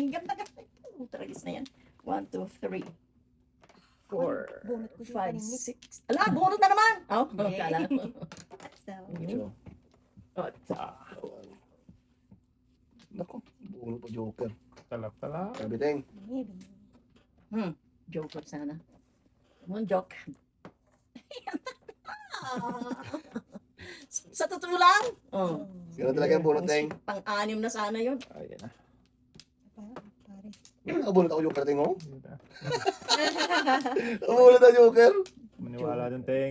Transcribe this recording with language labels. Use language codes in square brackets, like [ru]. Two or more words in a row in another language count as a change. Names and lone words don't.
[tl] Ang ganda-ganda. Tragis na yan. 1, 2, 3, 4, Bunot ko 5, yung paningit. 6. Ala, bunot na naman! Okay. Kala mo. So, Yun. Nako, bunot pa Joker. Talak. Sabi, Teng. maybe. [en] Joke sana. Come on, joke. [tl] Sa totoo lang? Oh. Ganun talaga yung bunot, Teng. Pang-anim na sana yun. Ayan na. Pare. Nakabunot ako Joker, Teng, oh. Yun na. Nakabunot ako Joker. Maniwala dun, Teng.